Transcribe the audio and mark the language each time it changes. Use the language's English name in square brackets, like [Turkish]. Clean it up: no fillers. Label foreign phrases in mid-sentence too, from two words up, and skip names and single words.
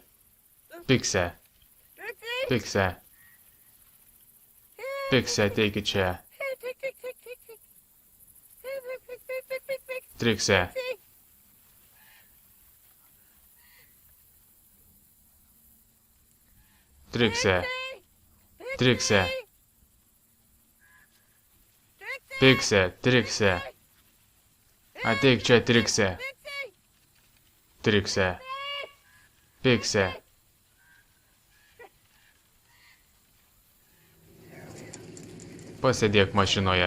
[Lithuanian] Pikse. Trixie. Pikse. Pikse, ateikit čia. [English] Here, tick, tick, tick, tick, tick. Here, tick, tick, tick, tick, tick, tick. [Lithuanian] Trikse. Trixie. Trikse. Trixie. Trikse. Trixie. Pikse. Trikse. Ateik čia, Trikse. Trixie. Trikse. Pikse. Pasėdėk mašinoje.